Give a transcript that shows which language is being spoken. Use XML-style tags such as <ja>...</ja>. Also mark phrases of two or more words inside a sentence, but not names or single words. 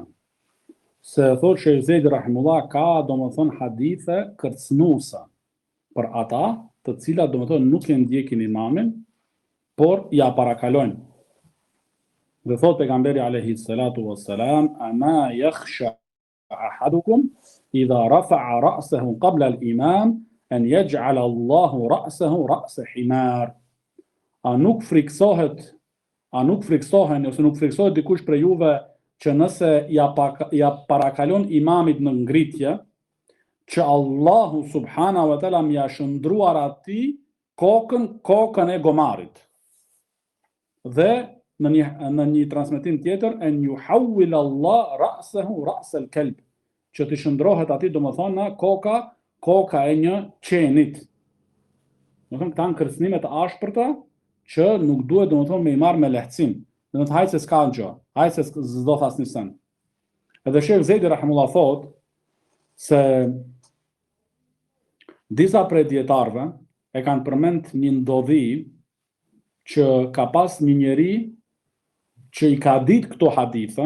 <sq>Se thotë Sheikh Zejdi rahimullah ka domethënë hadithe kërcënuese për ata të cilat domethënë nuk e ndjekin imamin, por ja parakalojnë. Dhe thotë pejgamberi</sq> <ar>عليه الصلاة والسلام أما يخشى أحدكم إذا رفع رأسه قبل الإمام أن يجعل الله رأسه رأس حمار.</ar> <sq>A nuk friksohen ose nuk friksohet dikush prej juve që nëse ja parakalon imamit në ngritje, që Allahu</sq> <ar>سبحانه وتعالى</ar> <sq>më ja shndruar atij kokën e gomarit. Dhe në një transmetim tjetër,</sq> <ar>أن يحول الله رأسه رأس الكلب,</ar> <sq>që të shndrohet atij domethënë koka e një qenit. Domethënë këta janë kërcënime të ashpërta që nuk duhet domethënë me i marrë me lehtësim. Domethënë hajtë se s'ka gjë, hajtë se s'do thas një sen. Edhe Sheikh Zejdi rahimullah thotë se disa prej dietarëve e kanë përmend një ndodhi që ka pas një njeri që i ka ditë këto hadithe</sq>